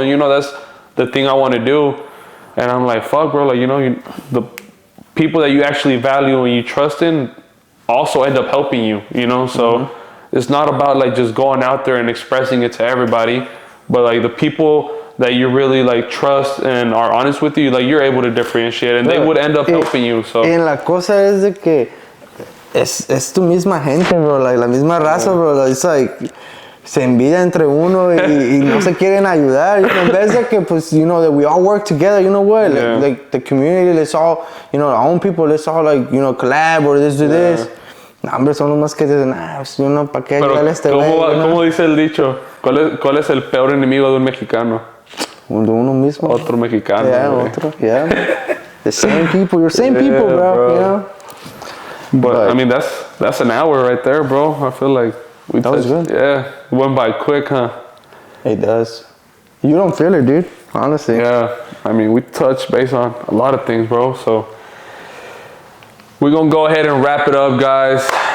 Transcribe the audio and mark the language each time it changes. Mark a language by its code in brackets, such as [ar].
[en] And you know, that's the thing I want to do. And I'm like, fuck, bro, like, you know, the people that you actually value and you trust in also end up helping you, you know? So it's not about like just going out there and expressing it to everybody, but like the people that you really like trust and are honest with you, like you're able to differentiate, and they would end up helping you. So [es] en la cosa es de que es tu misma gente, bro, like la misma raza, bro. [en] It's like [es] se envidia entre uno y no se quieren ayudar. En vez de que, pues, [en] you know, that we all work together, you know what? Like the community, let's all, you know, our own people, let's all, like, you know, collab or let's do this. [es] No, hombre, son los más que dicen, [en] you know, [es] ¿para qué ayudarle a este güey? ¿Cómo dice el dicho? ¿Cuál es el peor enemigo de un mexicano? De uno mismo. Otro mexicano. Yeah, otro, yeah. [en] The same people, your same people, bro, you know? But I mean, that's an hour right there, bro. I feel like that was good. Yeah, it went by quick, huh? It does. You don't feel it, dude. Honestly. Yeah, I mean, we touched base on a lot of things, bro. So we're gonna go ahead and wrap it up, guys.